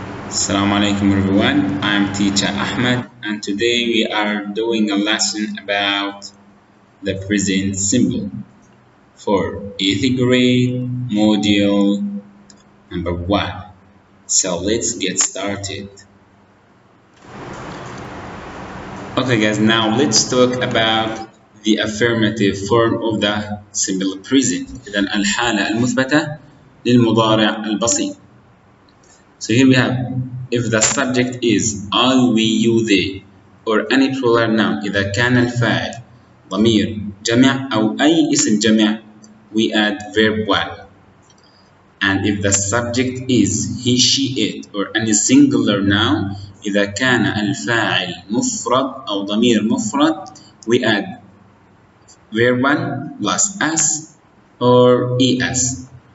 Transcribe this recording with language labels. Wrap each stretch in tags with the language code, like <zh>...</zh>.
<en>Assalamu alaikum everyone, I'm teacher Ahmed and today we are doing a lesson about the present simple for 8th grade module number 1. So let's get started. Okay guys, now let's talk about the affirmative form of the simple present.</en> <ar>إذن الحالة المثبتة للمضارع البسيط.</ar> <en>So here we have, if the subject is I, we, you, they or any plural noun</en> <ar>إذا كان الفاعل ضمير جمع أو أي اسم جمع</ar> <en>we add verb 1. And if the subject is he, she, it or any singular noun</en> <ar>إذا كان الفاعل مفرد أو ضمير مفرد</ar> <en>we add verb 1 plus s or es.</en>